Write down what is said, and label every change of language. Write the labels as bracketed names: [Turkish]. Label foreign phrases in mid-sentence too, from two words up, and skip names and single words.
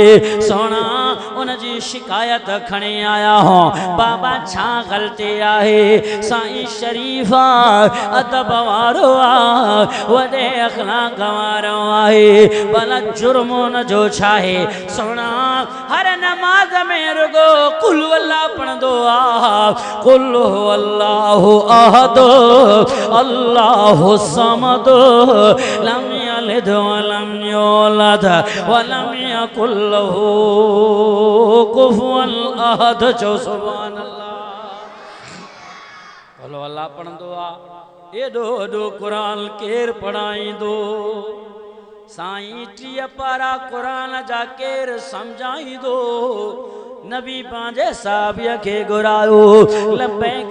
[Sindhi] सोना उनजी शिकायत खणी आया हो बाबा छा ग़लती आहे साईं शरीफ़ अदब वारो आहे वॾे अखलाक वारो आहे भला जुर्म उनजो छा आहे सोना हर नमाज़ में रुगो कुल अल्लाह पढ़ंदो आहे [Arabic] قل الله أحد الله الصمد لم يلد ولم يولد ولم يكن له كفوا أحد जो सुभान अल्लाह [Sindhi] कुल अल्लाह पढ़ंदो आहे एॾो वॾो क़ुरान केरु पढ़ाईंदो साईं 30 पारा क़ुरान जा केरु सम्झाईंदो नबी पांजे साहबीअ खे घुरायो लब्बैक